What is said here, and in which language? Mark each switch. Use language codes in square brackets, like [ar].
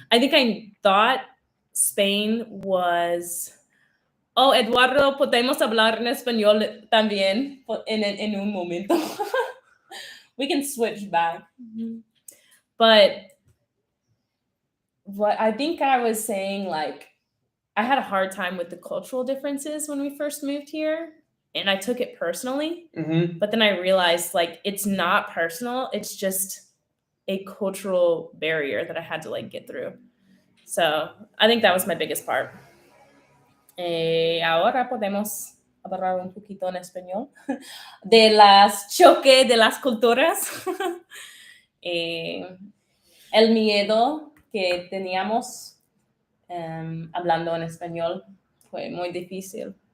[en] I think I thought Spain was, [es] Eduardo, podemos hablar en español también en un momento. [en] We can switch back. Mm-hmm. But what I think I was saying, like, I had a hard time with the cultural differences when we first moved here. And I took it personally, but then I realized like it's not personal. It's just a cultural barrier that I had to like get through. So I think that was my biggest part. [es] Ahora podemos hablar un poquito en español de las choque de las culturas. El miedo que teníamos hablando en español fue muy difícil.